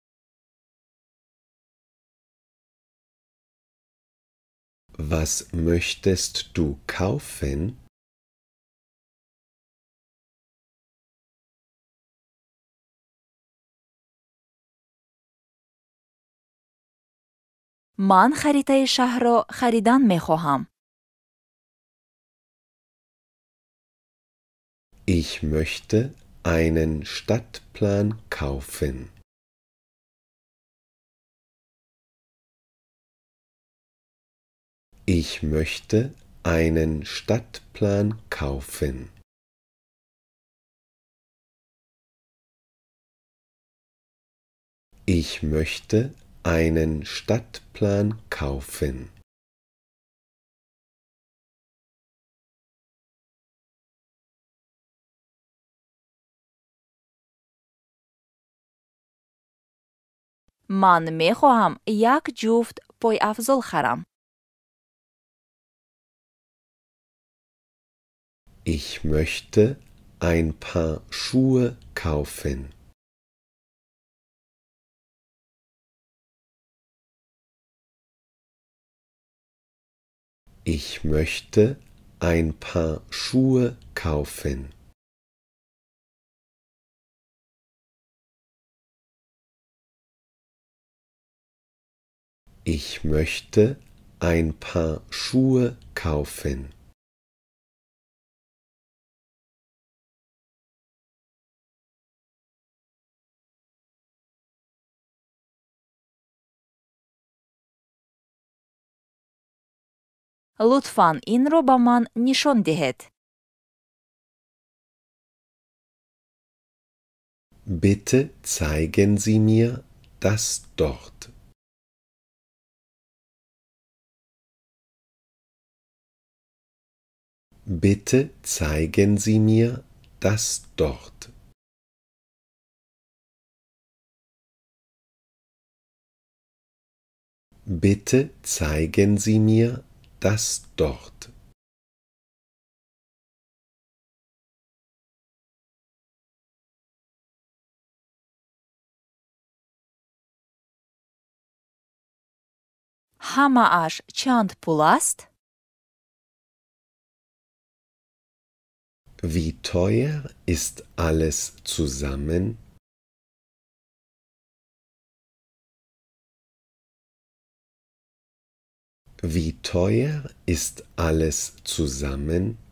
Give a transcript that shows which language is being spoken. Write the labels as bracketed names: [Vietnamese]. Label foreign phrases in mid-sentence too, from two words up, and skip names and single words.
[German] Was möchtest du kaufen? [Persian] من خریطه شهر را خریدن می‌خواهم. [German] Ich möchte einen Stadtplan kaufen. Ich möchte einen Stadtplan kaufen. Ich möchte einen Stadtplan kaufen. [Persian] من می‌خواهم یک جفت پای افزال خرم. [German] Ich möchte ein paar Schuhe kaufen. Ich möchte ein paar Schuhe kaufen. Ich möchte ein paar Schuhe kaufen. [Persian] لطفاً این را به من نشان دهید. [German] Bitte zeigen Sie mir das dort. Bitte zeigen Sie mir das dort. Bitte zeigen Sie mir das dort. [Persian] همه‌اش چند پول است؟ [German] Wie teuer ist alles zusammen? Wie teuer ist alles zusammen?